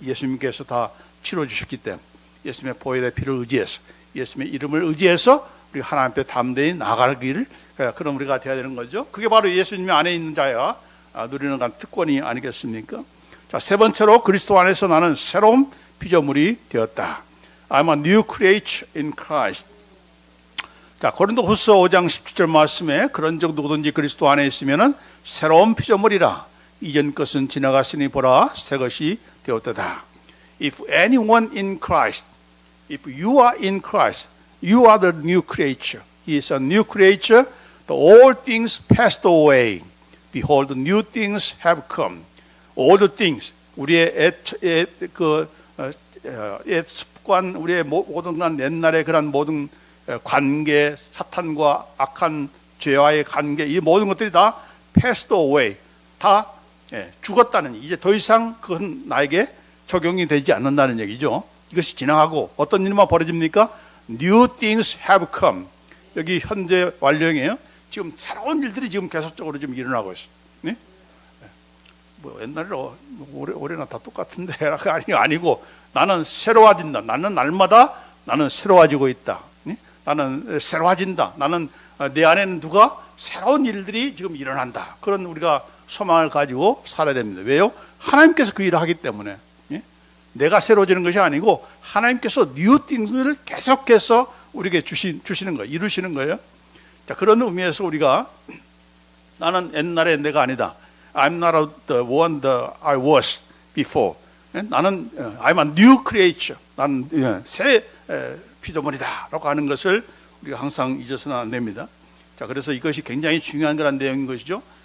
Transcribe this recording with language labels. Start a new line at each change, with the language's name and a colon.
Korean: 예수님께서 다 치러주셨기 때문에 예수님의 보혈의 피를 의지해서 예수님의 이름을 의지해서 우리 하나님 앞에 담대히 나가기를 그럼 우리가 돼야 되는 거죠. 그게 바로 예수님 안에 있는 자야 누리는 특권이 아니겠습니까? 자, 세 번째로 그리스도 안에서 나는 새로운 피조물이 되었다.
English: I'm a new creature in Christ.
Korean: 자, 고린도후서 5장 17절 말씀에 그런 적 누구든지 그리스도 안에 있으면은 새로운 피조물이라 이전 것은 지나갔으니 보라 새 것이 되었다.
English: If anyone in Christ, if you are in Christ, you are the new creature. He is a new creature. The old things passed away. Behold, new things have come. All the things,
Korean: 우리의 옛 습관, 우리의 모든 그런 옛날의 그런 모든 관계, 사탄과 악한 죄와의 관계, 이 모든 것들이 다
English: passed away,
Korean: 다 죽었다는, 이제 더 이상 그건 나에게 적용이 되지 않는다는 얘기죠. 이것이 지나가고 어떤 일만 벌어집니까?
English: New things have come.
Korean: 여기 현재 완료형이에요. 지금 새로운 일들이 지금 계속적으로 지금 일어나고 있어요. 네? 뭐 옛날에 올해나 다 똑같은데 아니고 나는 새로워진다. 나는 날마다 나는 새로워지고 있다. 네? 나는 새로워진다. 나는 내 안에는 누가 새로운 일들이 지금 일어난다. 그런 우리가 소망을 가지고 살아야 됩니다. 왜요? 하나님께서 그 일을 하기 때문에. 예? 내가 새로워지는 것이 아니고 하나님께서 new things를 계속해서 우리에게 주시는 거예요. 이루시는 거예요. 자, 그런 의미에서 우리가 나는 옛날의 내가 아니다.
English: I'm not the one that I was before.
Korean: 나는
English: I'm a new creature.
Korean: 나는 새 피조물이다 라고 하는 것을 우리가 항상 잊어서는 안 됩니다. 자, 그래서 이것이 굉장히 중요한 그런 내용인 것이죠.